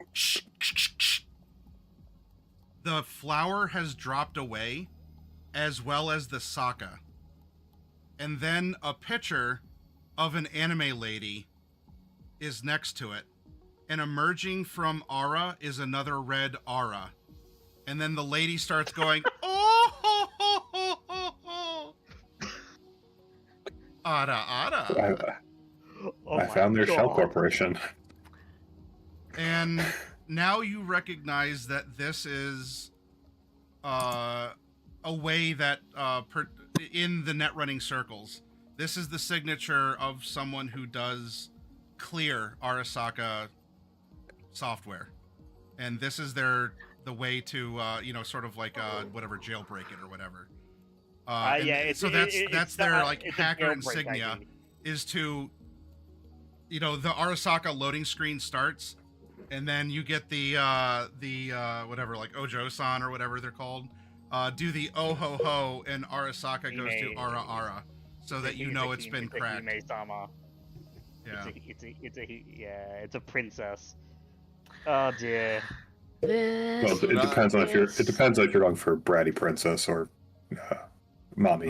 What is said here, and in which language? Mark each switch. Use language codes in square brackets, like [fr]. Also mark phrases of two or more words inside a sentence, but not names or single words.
[en] The flower has dropped away, as well as the Saka. And then a picture of an anime lady is next to it. And emerging from Ara is another red Ara. And then the lady starts going, oh, ho, ho, ho, ho, ho. [ja] Ara, Ara. [en] Oh I my found their shell God. corporation. And now you recognize that this is a way that in the net running circles, this is the signature of someone who does clear Arasaka software, and this is the way to sort of like whatever, jailbreak it or whatever. And yeah, so that's their like hacker insignia is to, you know, the Arasaka loading screen starts, and then you get the whatever, like Ojo-san or whatever they're called, do the oh ho ho, and Arasaka goes to [ja] ara ara, [en] so that you know it's been cracked. Yeah. It's a princess. Oh dear. Well, it depends on if you're going for bratty princess or mommy.